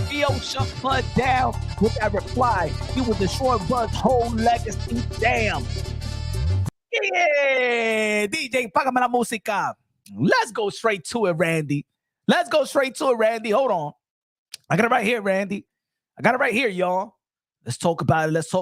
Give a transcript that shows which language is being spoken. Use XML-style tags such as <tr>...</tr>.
<en>Theo shut Bud down with that reply. He will destroy Bud's whole legacy. Damn.</en> <es>Yeah, DJ, págame la música.</es> <en>Let's go straight to it, Randy. Hold on. I got it right here, Randy. I got it right here, y'all. Let's talk about it.</en>